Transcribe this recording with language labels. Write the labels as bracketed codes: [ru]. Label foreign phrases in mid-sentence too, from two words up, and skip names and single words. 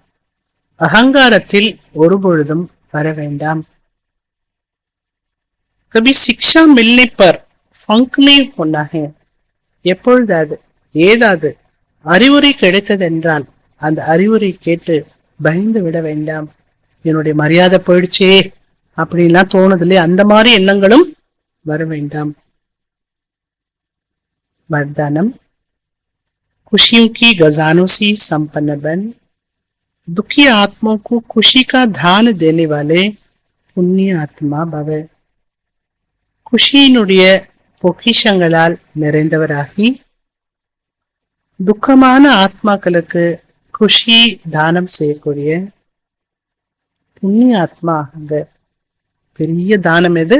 [ta] அகங்காரத்தில் ஒரு பொழுதும் வர வேண்டாம். [hi] कभी शिक्षा मिलने पर फंक नहीं होना है. [ta] எப்பொழுதாவது ஏதாவது அறிவுரை கிடைத்ததென்றால் அந்த அறிவுரை கேட்டு பயந்து விட வேண்டாம். என்னுடைய மரியாதை போயிடுச்சே அப்படின்லாம் தோணுதில்லை, அந்த மாதிரி எண்ணங்களும் வர வேண்டாம். [hi] वरदानम, खुशियों की गजानों से संपन्न बन, दुखी आत्माओं को खुशी का दान देने वाले पुण्य आत्मा भव. [ta] குஷியினுடைய பொக்கிஷங்களால் நிறைந்தவராகி துக்கமான ஆத்மாக்களுக்கு குஷி தானம் செய்யக்கூடிய புண்ணிய ஆத்மா. அங்க பெரிய தானம் எது?